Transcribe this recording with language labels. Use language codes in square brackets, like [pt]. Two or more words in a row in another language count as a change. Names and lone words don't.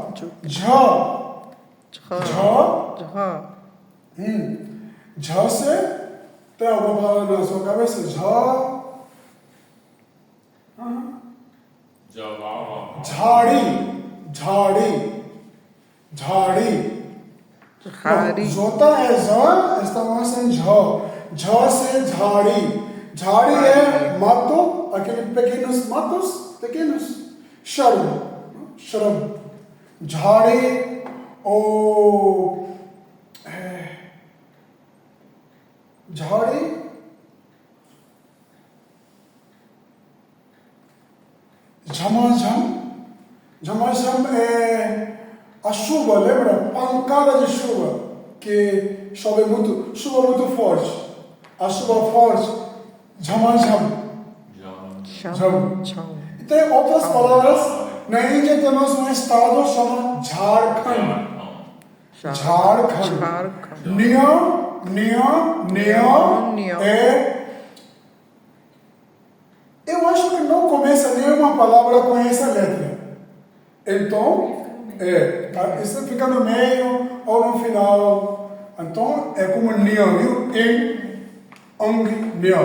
[hi] Ja. [pt] Já se tem alguma palavra na sua cabeça? Já. Java. [hi] Jhadi. झाड़ी. झाड़ी. जोता है ज, [pt] estamos em j. J se झाड़ी. झाड़ी é mato, aqueles pequenos matos, pequenos. [en] Shrub. Shrub. [hi] झाड़ी ou झाड़ी. झमाझम. [pt] झमाझम é a chuva, lembra? Pancada de chuva. Que chove muito, chuva muito forte. A chuva forte. झमाझम. Jam. Cham. Cham. E tem outras palavras. Na Índia temos um estado chamado Jharkhand. Jharkhand. Jharkhand. Neon Neon. é. Eu acho que não começa nenhuma palavra com essa letra. Então, isso fica no meio ou no final. Então, é como neon, viu? Neon.